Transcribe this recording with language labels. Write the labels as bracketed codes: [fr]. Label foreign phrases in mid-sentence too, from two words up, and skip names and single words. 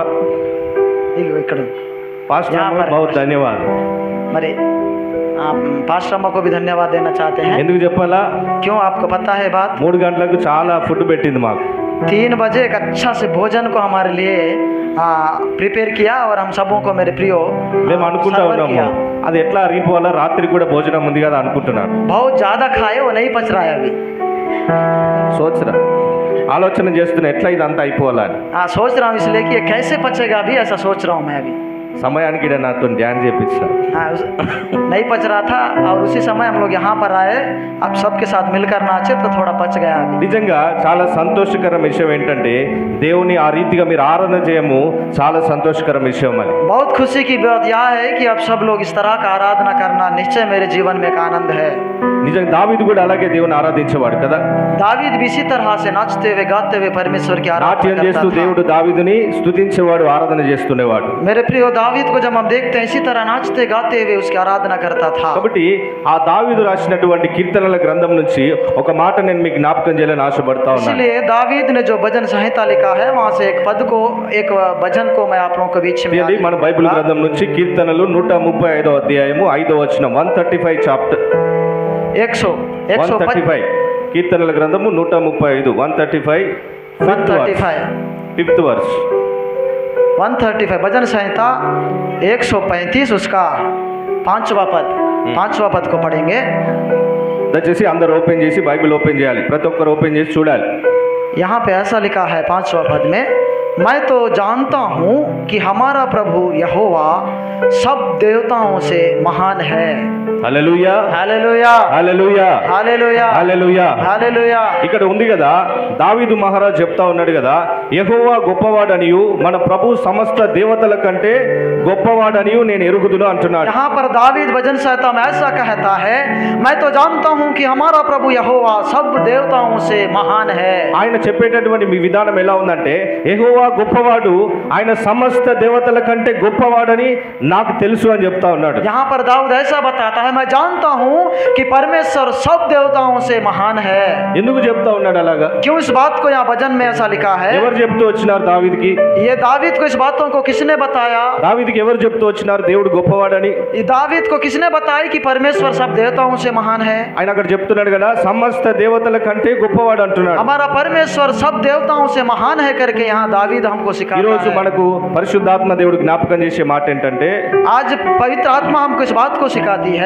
[te] ఇక్కడ [hi] పాస్టర్ అమ్మ बहुत धन्यवाद। మరి పాస్టర్ అమ్మ को भी धन्यवाद देना चाहते हैं। [te] ఎందుకు చెప్పాలా? [hi] क्यों, आपको पता है बात? [te] 3 గంటలకు చాలా ఫుడ్ పెట్టింది మాకు। [hi] 3 बजे एक अच्छा से भोजन को हमारे लिए प्रिपेयर किया और हम सबों को मेरे प्रियो [te] మేము అనుకుంటా ఉన్నాము అది ఎట్లా అరిగిపోవాలా, రాత్రి కూడా భోజనం ఉంది కదా అనుకుంటున్నాను। [hi] बहुत ज़्यादा खाए, वो नहीं पच रहा है अभी। [te] సోచరా ఆలోచన చేస్తున్నా ఎట్లా ఇదంతా అయిపోవాలని। [hi] हाँ, सोच रहा हूँ इसलिए कि ये कैसे पचेगा अभी, ऐसा सोच रहा हूँ मैं अभी। [te] సమయానికి ఈడ నాతో ధ్యానం చేపించారు. [hi] हाँ, नहीं पच रहा था और उसी समय हम लोग यहाँ पर आए, अब सबके साथ मिलकर नाचे तो थोड़ा पच गया अभी। [te] నిజంగా చాలా సంతోషకరం విషయం ఏంటంటే దేవుని ఆ రీతిగా మీరు ఆరాధన చేయము చాలా సంతోషకరం విషయం అది. [hi] बहुत खुशी की बात यह है कि अब सब लोग इस तरह का आराधना करना निश्चय मेरे जीवन में एक आनंद है। [te] నిజంగా దావీదు కూడా అలాగే దేవుని ఆరాధించేవాడు కదా. [hi] दावीद भी इसी तरह से नाचते हुए गाते हुए परमेश्वर की आराधना [te] నాట్యం [hi] करता [te] చేస్తూ [hi] था। [te] దేవుడు దావీదుని స్తుతించేవాడు, ఆరాధన చేస్తుండేవాడు. [hi] मेरे प्रिय दावीद को जब हम देखते हैं इसी तरह नाचते गाते हुए उसकी आराधना करता था। [te] కాబట్టి ఆ దావీదు రాసినటువంటి కీర్తనల గ్రంథం నుంచి ఒక మాట నేను మీకు జ్ఞాపకం చేయాలని ఆశపడతా ఉన్నాను. [hi] इसलिए दावीद ने जो भजन संहिता लिखा है वहाँ से एक पद को, एक भजन को मैं आप लोगों के बीच में [te] ఇది మన బైబిల్ గ్రంథం నుంచి కీర్తనలు 135వ అధ్యాయము 5వ వచనం 135 చాప్టర్ 135 కీర్తనల గ్రంథము 135 135 5th వర్స్ [hi] 135 भजन संहिता 135 उसका पांचवा पद को पढ़ेंगे। [te] దయచేసి అందరూ ఓపెన్ చేసి బైబిల్ ఓపెన్ చేయాలి, ప్రతి ఒక్కరు ఓపెన్ చేసి చూడాలి. [hi] यहाँ पे ऐसा लिखा है 5वां पद में, मैं तो जानता हूँ कि हमारा प्रभु यहोवा सब देवताओं से महान है। [te] హల్లెలూయా [hi] हालेलुया [te] హల్లెలూయా [hi] हालेलुया [te] హల్లెలూయా. [hi] हालेलुया। [te] ఇక్కడ ఉంది కదా, దావీదు మహారాజ్ చెప్తా ఉన్నాడు కదా, యెహోవా గొప్పవాడనియు మన ప్రభు సమస్త దేవతల కంటే గొప్పవాడనియు నేను ఎరుగుదును అంటున్నాడు. [hi] यहाँ पर दावीद भजन संहिता में ऐसा कहता है, मैं तो जानता हूँ कि हमारा प्रभु यहोवा सब देवताओं से महान है। [te] ఆయన చెప్పేటటువంటి మీ విధానం ఎలా ఉందంటే, యెహోవా గొప్పవాడు, ఆయన సమస్త దేవతల కంటే గొప్పవాడని నాకు తెలుసు అని చెప్తా ఉన్నాడు. [hi] यहाँ पर दाऊद ऐसा बताता है, मैं जानता हूँ कि परमेश्वर सब देवताओं से महान है। [te] ఎందుకు చెప్తా ఉన్నాడు అలాగా? [hi] क्यों इस बात को यहाँ भजन में ऐसा लिखा है? [te] ఎవరు చెప్తూ వచ్చినారు దావీదుకి? [hi] ये दावीद को इस बातों को किसने बताया? [te] దావీదుకి ఎవరు చెప్తూ వచ్చినారు దేవుడు గొప్పవాడని? [hi] ये दावीद को किसने बताया कि परमेश्वर सब देवताओं से महान है? [te] ఆయన అక్కడ చెప్తున్నాడు కదా, సమస్త దేవతల కంటే గొప్పవాడు అంటున్నాడు. [hi] हमारा परमेश्वर सब देवताओं से महान है करके यहाँ दावीद हमको [te] ఈ [hi] सिखाता [te] రోజు [hi] है। [te] మనకు పరిశుద్ధాత్మ దేవుడు జ్ఞాపకం చేసే మాట ఏంటంటే, [hi] आज पवित्र आत्मा हमको इस बात को सिखाती है।